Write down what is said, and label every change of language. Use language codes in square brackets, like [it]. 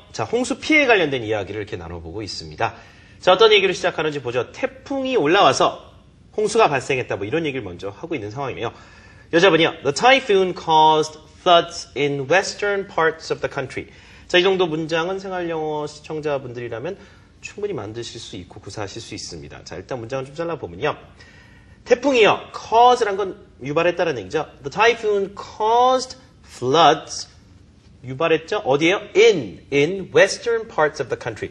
[ko] 자, 홍수 피해에 관련된 이야기를 이렇게 나눠보고 있습니다. 자, 어떤 얘기를 시작하는지 보죠. 태풍이 올라와서 홍수가 발생했다. 뭐 이런 얘기를 먼저 하고 있는 상황이에요. 여자분이요. [en] The typhoon caused floods in western parts of the country. [ko] 자, 이 정도 문장은 생활영어 시청자분들이라면 충분히 만드실 수 있고 구사하실 수 있습니다. 자, 일단 문장을 좀 잘라보면요. 태풍이요. cause란 건 유발했다는 얘기죠. [en] The typhoon caused floods. [ko] 유발했죠? 어디에요? [en] In western parts of the country.